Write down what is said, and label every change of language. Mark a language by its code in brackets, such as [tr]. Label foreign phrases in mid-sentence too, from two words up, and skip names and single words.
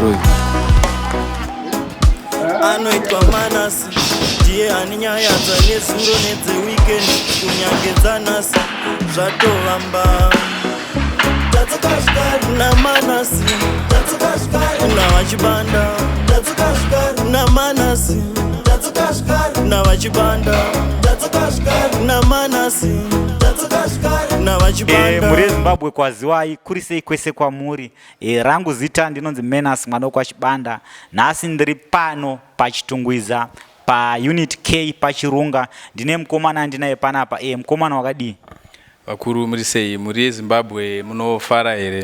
[sn] chikoro. Anoitwa Manasi, ndiye ane nyaya dzanezuro nedzeweekend, kunyange nasi zvatovamba. Na Manasi, na vachibanda, na Manasi, na vachibanda, na Manasi, na vachibanda. Muri Zimbabwe kwaziwai kuri sei kwese kwamuri. Rangu zita ndinonzi Menas mwanoko wachibanda. Nhasi ndiri pano pachitungwiza pa unit K pachirunga. Ndine mukomana ndinaye panapa. Mukomana wakadii? Vakuru muri sei, muri Zimbabwe munofara here?